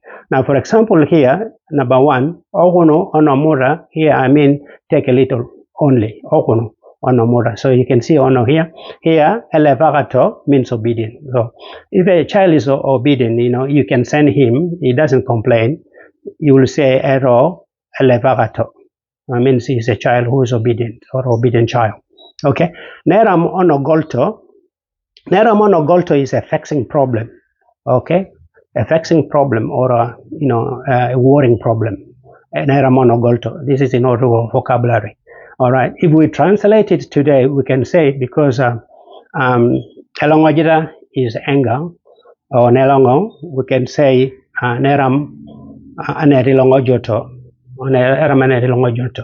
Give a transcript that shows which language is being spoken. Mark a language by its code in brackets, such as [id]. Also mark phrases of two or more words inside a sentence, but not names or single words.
[en] Now, for example, here, number one, [lot] ohono onomura, [en] here I mean take a little only, [lot] ohono onomura. [en] So you can see ono here. Here, êllê means obedient. So if a child is obedient, you can send him, he doesn't complain, you will say [lot] êrô êllê. [en] That means he's a child who is obedient, or obedient child. Okay. [lot] Neram onogolto. Neram onogolto [en] is a vexing problem. Okay. A vexing problem, or a worrying problem. This is in Ôrrîahata vocabulary. All right. If we translate it today, we can say, because elongojira is anger, or nelongo, we can say [lot] neram anerilongojoto, [en] or [lot] neram anerilongojoto.